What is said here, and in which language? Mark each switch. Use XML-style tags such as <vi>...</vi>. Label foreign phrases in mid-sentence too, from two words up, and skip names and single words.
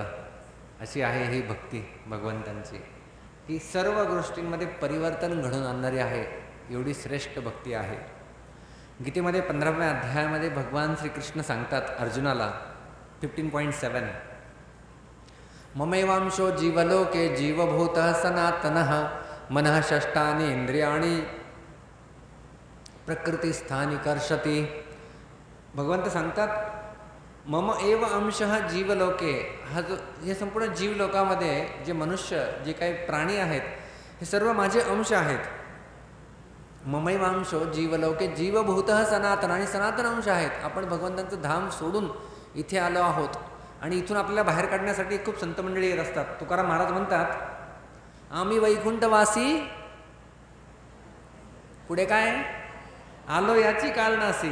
<mr>अशी आहे ही भक्ती भगवंतांची. ही सर्व गोष्टींमध्ये परिवर्तन घडवून आणणारी आहे, एवढी श्रेष्ठ भक्ती आहे. गीतेमध्ये 15व्या अध्यायामध्ये भगवान श्रीकृष्ण सांगतात अर्जुनाला 15.7,</mr> <sa>ममैवांशो जीवलोके जीवभूतः सनातनः मनः षष्ठानि इंद्रियाणि प्रकृतिस्थानी कर्षति.</sa> <mr>भगवंत सांगतात</mr> <sa>मम एव अंशः जीवलोके.</sa> <mr>हा जो हे संपूर्ण जीवलोकामध्ये जे मनुष्य जे काही प्राणी आहेत हे सर्व माझे अंश आहेत.</mr> <sa>ममैवांशो जीवलोके जीवभूतः सनातन.</sa> <mr>आणि सनातन अंश आहेत. आपण भगवंतांचं धाम सोडून इथे आलो आहोत आणि इथून आपल्याला बाहेर काढण्यासाठी खूप संत मंडळी येत असतात. तुकाराम महाराज म्हणतात आम्ही वैकुंठवासी पुढे काय आलो याची कारणासी.</mr>